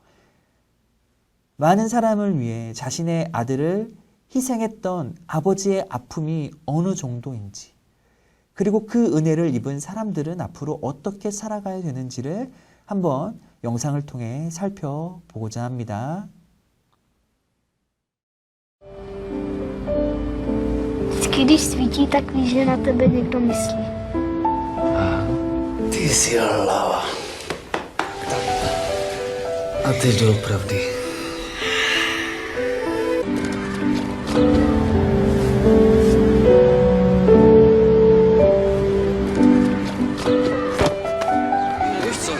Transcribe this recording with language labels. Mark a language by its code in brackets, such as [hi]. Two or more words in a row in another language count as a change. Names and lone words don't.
[ko] 많은 사람을 위해 자신의 아들을 희생했던 아버지의 아픔이 어느 정도인지, 그리고 그 은혜를 입은 사람들은 앞으로 어떻게 살아가야 되는지를 한번 영상을 통해 살펴보고자 합니다. [cs] Když svítí, tak víš, že na tebe někdo myslí. Ty jsi hlava. A teď doopravdy. Víš co?